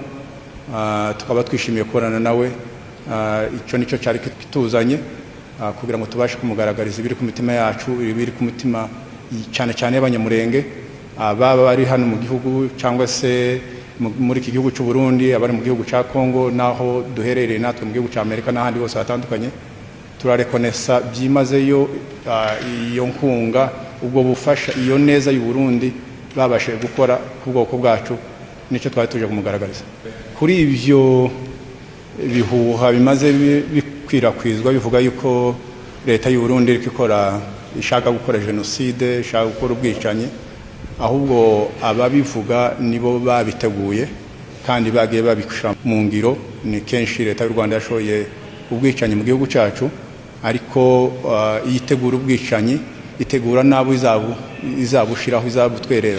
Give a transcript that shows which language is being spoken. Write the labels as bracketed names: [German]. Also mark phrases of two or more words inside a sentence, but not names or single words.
[Kinyarwanda] Tukaba twishimiye kubonana nawe. Icyo nicyo cyari kituzanye kugira ngo tubashe kumugaragariza ibiri ku mitima yacu, ibiri ku mitima cyane cyane y'Abanyamulenge, baba bari hano mu gihugu cyangwa se muri iki gihugu cy'u Burundi, abari mu gihugu cya Kongo, naho duherereye natwe mu gihugu cya Amerika n'ahandi hose hatandukanye. Turarekonesa byimazeyo iyo nkunga, ubwo bufasha, iyo neza y'u Burundi babashe gukora ku bwoko bwacu, nicyo twari tuje kumugaragariza. Kuri ibyo bihuha bimaze bikwirakwizwa bivuga yuko leta y'u Burundi iri ikora ishaka gukora jenoside, ishaka gukora ubwicanyi, ahubwo ababivuga nibo babiteguye kandi bagiye babishira mu ngiro. Ni kenshi leta y'u Rwanda yashoye ubwicanyi mu gihugu cyacu, ariko yitegura ubwicanyi, itegura nabo izabushiraho, izabutwerera.